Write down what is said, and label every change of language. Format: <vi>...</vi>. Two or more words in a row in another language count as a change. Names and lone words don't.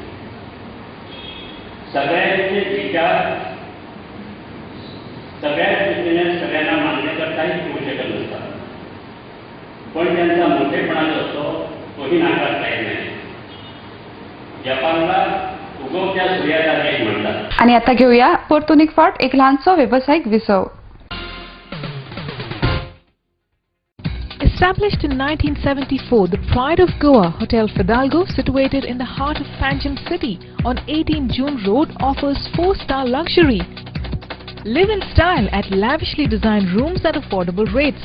<mr>सगळ्यांचे विचार सगळ्याच दृष्टीने सगळ्यांना मान्य करताही होऊ शकत नसतात, पण त्यांचा मोठेपणा जो असतो तोही नाकारता येत नाही. जपानला उगवत्या सूर्याचा देश म्हणतात.</mr> <kok>आणि आता घेऊया परतून एक फावट एक लहानसो व्यावसायिक विसव.</kok> <en>Established in 1974, the Pride of Goa, Hotel Fidalgo, situated in the heart of Panjim city on 18 June Road, offers 4-star luxury. Live in style at lavishly designed rooms at affordable rates.</en>